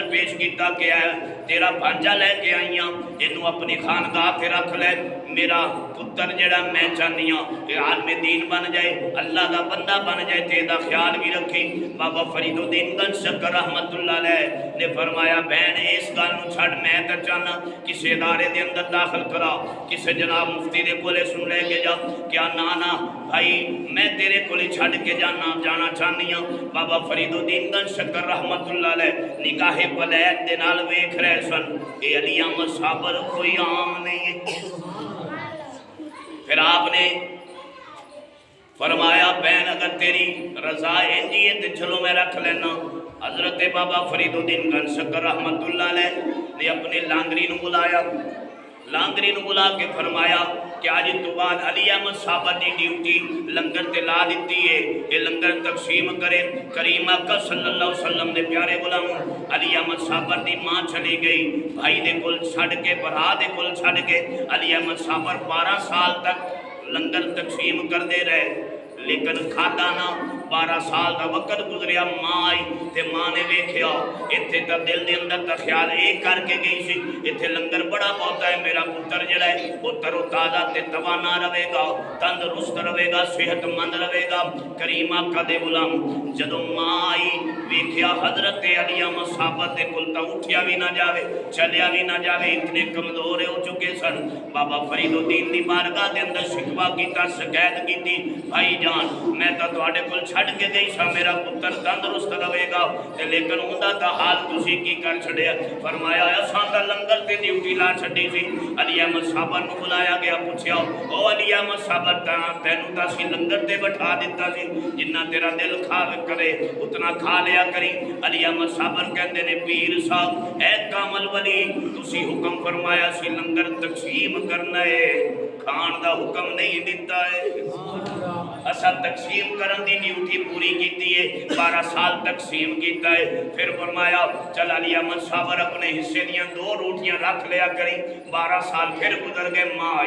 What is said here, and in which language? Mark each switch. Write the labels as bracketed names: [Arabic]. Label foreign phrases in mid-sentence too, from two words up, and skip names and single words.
[Punjabi] پیش کیتا کہ تیرا بھانجا لے کے آئیاں انہوں اپنی خانگاہ تے رکھ لے میرا پتر جڑا میں چاہنی ہوں کہ عالم دین بن جائے اللہ دا بندہ بن جائے تے دا خیال بھی رکھی بابا فرید الدین گنج شکر [Arabic] رحمت اللہ علیہ [Punjabi] نے فرمایا بہن اس گل نو چھڑ میں تے چاہنا کسی ادارے دے اندر داخل کرا کسی جناب مفتی دے کولے سن لے کے جا کیا نانا بھائی میں تیرے کولے چھڑ کے جانا چاہنی ہوں بابا فرید الدین گنج شکر رحمت اللہ علیہ نگاہ ولایت دے نال ویکھ رہے سن اے علی احمد صابر کوئی عام نہیں ہے پھر آپ نے فرمایا بہن اگر تیری رضا انجی ہے تو چلو میں رکھ لینا حضرت بابا فرید الدین گنج شکر [Arabic] رحمت اللہ علیہ [Punjabi] نے اپنے لانگری نو بلایا لانگری نو بلا کے فرمایا کہ آج تو بعد علی احمد صابر دی ڈیوٹی لنگر تے لا دیتی ہے یہ لنگر تقسیم کرے کریم آقا [Arabic] صلی اللہ علیہ وسلم [Punjabi] دے پیارے غلاموں علی احمد صابر دی ماں چلی گئی بھائی دے کل چھڑ کے برا دے کل چھڑ کے علی احمد صابر 12 سال تک لنگر تقسیم کر دے رہے لیکن کھادا نہ 12 سال دا وقت گزریا ماں آئی تے ماں نے ویکھیا ایتھے تا دل دے اندر تا خیال ایک کر کے گئی سی ایتھے لنگر بڑا بہت ہے میرا پتر جڑا ہے وہ تر و تازہ تے توانا رہے گا تندرست رہے گا صحت مند رہے گا کریم آقا دے غلام جدوں ماں آئی ویکھیا حضرت علی احمد صابر دے کول تا اٹھیا بھی نہ جاوے چلیا بھی نہ جاوے اتنے کمزور ہو چکے سن بابا فرید الدین دی بارگاہ دے اندر شکوہ کیتا شکایت کیتی بھائی جان میں تا تواڈے کول چھڈ کے گئی سا میرا پتر تندرست رہے گا تے لیکن اوندا تا حال تسی کی کر چھڑیا فرمایا اساں تا لنگر تے ڈیوٹی لا چھڈی سی علی احمد صابر نو بلایا گیا پوچھیا او علی احمد صابر تینوں تا سی لنگر تے بٹھا دیتا سی جنہ تیرا دل کھا کرے اتنا کھا لیا کری علی احمد صابر کہندے نے پیر صاحب اے کامل ولی تسی حکم فرمایا سی لنگر تقسیم کرنا ہے کھان دا حکم نہیں دیتا ہے اسا تقسیم کرن دی ڈیوٹی پوری کیتی ہے 12 سال تقسیم کیتا ہے پھر فرمایا چل علی احمد صابر اپنے حصے دیاں 2 روٹیاں رکھ لیا کری 12 سال پھر گزر گئے ماں آئی